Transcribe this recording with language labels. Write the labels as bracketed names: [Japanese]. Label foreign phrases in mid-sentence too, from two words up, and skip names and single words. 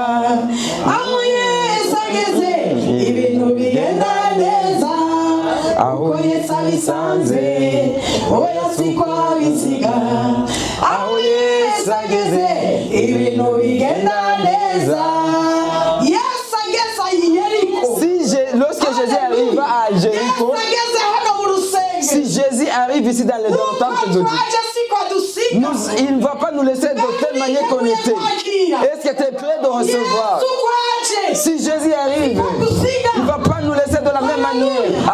[Kinyarwanda] Yesu ageze ibintu bigenda neza. Aho Yesu abisanze oya siko abisiga. Aho Yesu ageze ibintu bigenda neza. Yesu ageze Yeriko. [French] Lorsque Jésus arrive à Jéricho, si Jésus arrive ici dans le temple de Dieu, il ne va pas nous laisser de telle manière qu'on était. Est-ce que tu es prêt de recevoir? Si Jésus arrive, il ne va pas nous laisser de la même manière.